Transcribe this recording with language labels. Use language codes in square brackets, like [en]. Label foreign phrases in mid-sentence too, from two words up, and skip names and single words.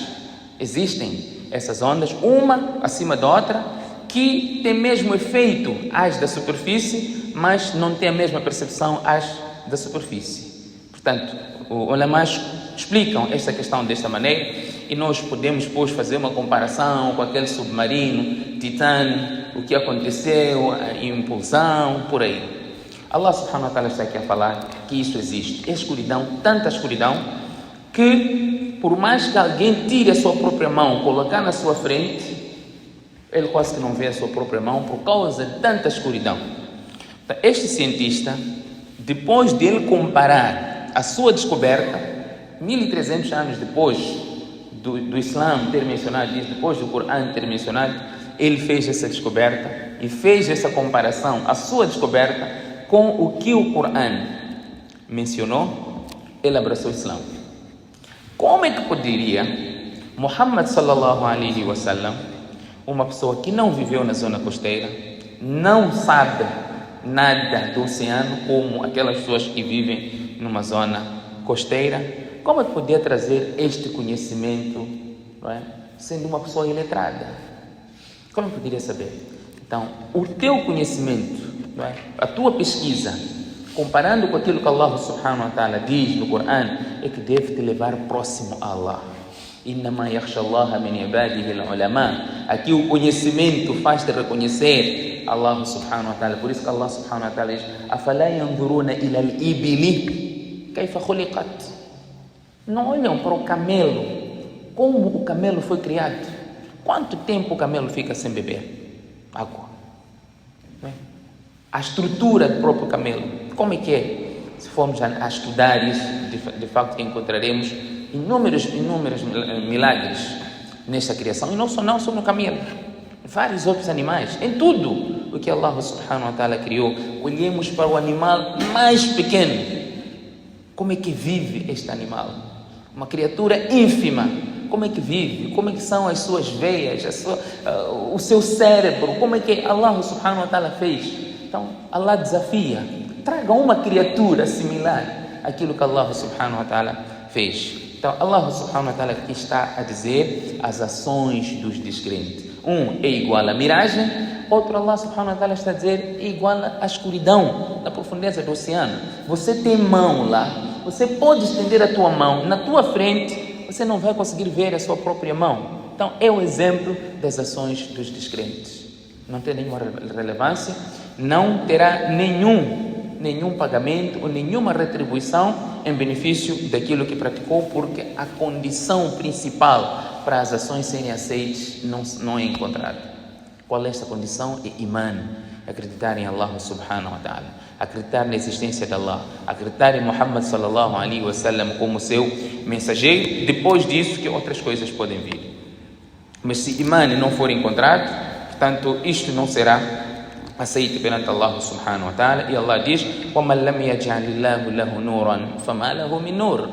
[pt] Existem essas ondas, uma acima da outra, que tem mesmo efeito às da superfície, mas não tem a mesma percepção às da superfície. Portanto, os ulamás explicam esta questão desta maneira, e nós podemos depois fazer uma comparação com aquele submarino, Titã, o que aconteceu, a impulsão, por aí. Allah [ar] سبحانه وتعالى [pt] está aqui a falar que isso existe. É escuridão, tanta escuridão, que por mais que alguém tire a sua própria mão, colocar na sua frente, ele quase que não vê a sua própria mão por causa de tanta escuridão. Então, este cientista, depois de ele comparar a sua descoberta, 1300 anos depois do Islã ter mencionado isso, depois do Corão ter mencionado, ele fez essa descoberta e fez essa comparação, a sua descoberta, com o que o Corão mencionou. Ele abraçou o Islã. Como é que poderia Muhammad [ar] صلى الله عليه وسلم, [pt] Uma pessoa que não viveu na zona costeira, não sabe nada do oceano, como aquelas pessoas que vivem numa zona costeira, como é que podia trazer este conhecimento, não é? Sendo uma pessoa iletrada? Como poderia saber? Então, o teu conhecimento, não é? A tua pesquisa, comparando com aquilo que Allah [ar] سبحانه وتعالى [pt] diz no Coran, é que deve te levar próximo a Allah. [ar] إنما يخشى الله من عباده العلماء. [pt] Aqui o conhecimento faz-te reconhecer Allah [ar] سبحانه وتعالى. [pt] Por isso que Allah [ar] سبحانه وتعالى [pt] diz: [ar] أفلا ينظرون إلى الإبل كيف خلقت. [pt] Não olham para o camelo, como o camelo foi criado. Quanto tempo o camelo fica sem beber água? A estrutura do próprio camelo, como é que é? Se formos a estudar isso, de facto encontraremos inúmeros milagres nesta criação. E não só no camelo, vários outros animais, em tudo o que Allah [ar] سبحانه وتعالى [pt] criou. Olhemos para o animal mais pequeno. Como é que vive este animal? Uma criatura ínfima. Como é que vive? Como é que são as suas veias, o seu cérebro? Como é que Allah [ar] سبحانه وتعالى [pt] fez? Então, Allah desafia, traga uma criatura similar àquilo que Allah [ar] سبحانه وتعالى [pt] fez. Então, Allah [ar] سبحانه وتعالى [pt] aqui está a dizer as ações dos descrentes. Um é igual à miragem, outro Allah [ar] سبحانه وتعالى [pt] está a dizer é igual à escuridão, na profundeza do oceano. Você tem mão lá, você pode estender a tua mão na tua frente, você não vai conseguir ver a sua própria mão. Então, é o exemplo das ações dos descrentes. Não tem nenhuma relevância, não terá nenhum pagamento ou nenhuma retribuição em benefício daquilo que praticou, porque a condição principal para as ações serem aceitas não é encontrada. Qual é esta condição? É iman, acreditar em Allah [ar] سبحانه وتعالى, [pt] acreditar na existência de Allah, acreditar em Muhammad [ar] صلى الله عليه وسلم [pt] como seu mensageiro. Depois disso que outras coisas podem vir. Mas se iman não for encontrado, portanto, isto não será aceito perante Allah [ar] سبحانه وتعالى. [pt] E Allah diz: [ar] وَمَنْ لَمْ يَجْعَلِ اللَّهُ لَهُ نُورًا فَمَا لَهُ مِنْ نُورٍ.